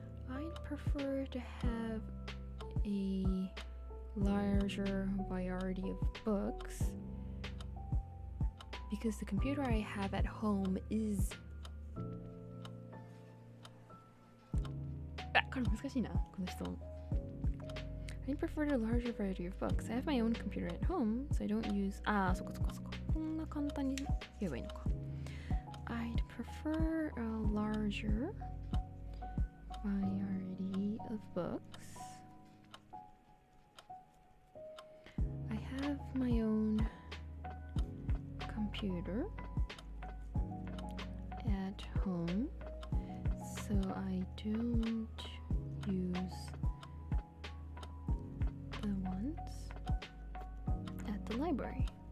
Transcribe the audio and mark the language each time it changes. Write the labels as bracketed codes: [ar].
[en] I'd prefer to have a larger variety of books because the computer I have at home is [ja] これ難しいな、この質問。 [en] I'd prefer a larger variety of books. I have my own computer at home, so I don't use [ja] そっかそっかそっか。こんな簡単に言えばいいのか。 [en] I'd prefer a larger variety of books. I have my own computer at home, so I don't use the ones at the library.